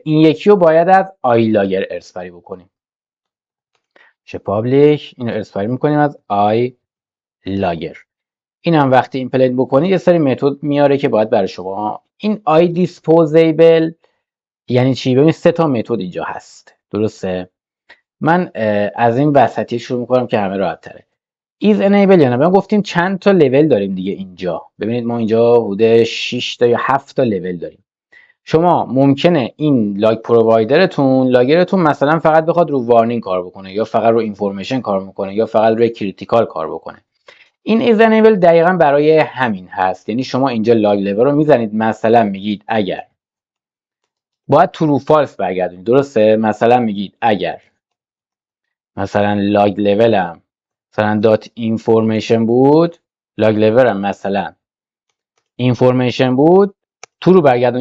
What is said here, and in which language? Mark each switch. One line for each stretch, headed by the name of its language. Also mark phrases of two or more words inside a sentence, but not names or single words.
Persian: این یکی رو باید از آی لاگر ارث بری بکنیم. چه پابلیک، اینو ارسپری میکنیم از آی لاگر. این هم وقتی ایمپلنت بکنید یه سری متد میاره که باید برای شما. این آی دیسپوزیبل یعنی چی؟ ببینید سه تا متد اینجا هست. درسته؟ من از این وسطی شروع میکنم که همه راحت تره. is enable یعنی ما گفتیم چند تا لول داریم دیگه اینجا. ببینید ما اینجا حدود 6 تا یا 7 تا لول داریم. شما ممکنه این لاگ پرووایدرتون، لاگرتون مثلا فقط بخواد رو وارنینگ کار بکنه یا فقط رو اینفورمیشن کار بکنه یا فقط روی کریتیکال کار بکنه. این is enable دقیقا برای همین هست. یعنی شما اینجا
English: log level
Persian: رو میزنید، مثلا میگید اگر باید
English: true false
Persian: برگردونید. درسته؟ مثلا میگید اگر مثلا لاگ لولم مثلا دات اینفورمیشن بود، لاگ لولم مثلا اینفورمیشن بود، تو رو برگردون.